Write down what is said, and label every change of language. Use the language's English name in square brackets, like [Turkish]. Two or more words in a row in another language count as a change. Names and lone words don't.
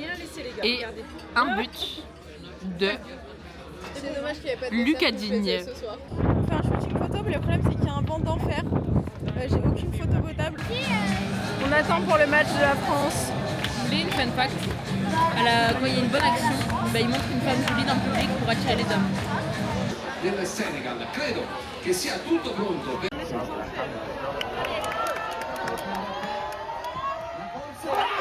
[French] Et un but de Lucas Digne. On fait un shooting photo, mais le problème c'est qu'il y a un vent d'enfer. J'ai aucune photo potable. On attend pour le match de la France. Vous voulez une [English] fun fact? [French] Quand il y a une bonne action, il montre une femme jolie dans le public pour attirer les hommes. [Italian] Del Senegal, credo che sia tutto pronto per...